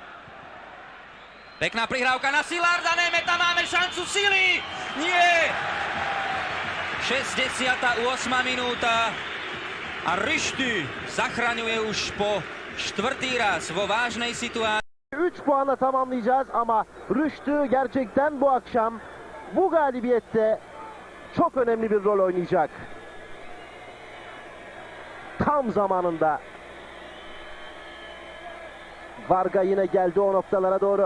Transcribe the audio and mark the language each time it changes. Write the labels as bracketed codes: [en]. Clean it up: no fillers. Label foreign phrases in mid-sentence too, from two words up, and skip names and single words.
[sk] Pekná prihrávka na Silarda Németa, máme šancu Sili! Nie! 68. minúta a Rüştü zachraňuje už po štvrtý raz vo vážnej situácii. [tr] 3 puanla tamamlayacağız ama Rüştü gerçekten bu akşam bu galibiyette çok önemli bir rol oynayacak. Tam zamanında. Varga yine geldi o noktalara doğru.